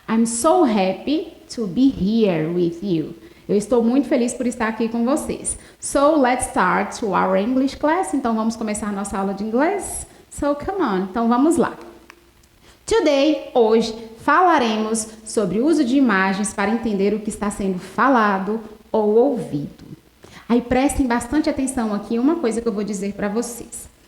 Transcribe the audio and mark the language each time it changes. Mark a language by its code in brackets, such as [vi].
[en] I'm so happy to be here with you. [pt] Eu estou muito feliz por estar aqui com vocês. [en] So, let's start our English class. [pt] Então, vamos começar nossa aula de inglês? [en] So, come on. [pt] Então, vamos lá. [en] Today, [pt] hoje, falaremos sobre o uso de imagens para entender o que está sendo falado ou ouvido. Aí, prestem bastante atenção aqui em uma coisa que eu vou dizer para vocês.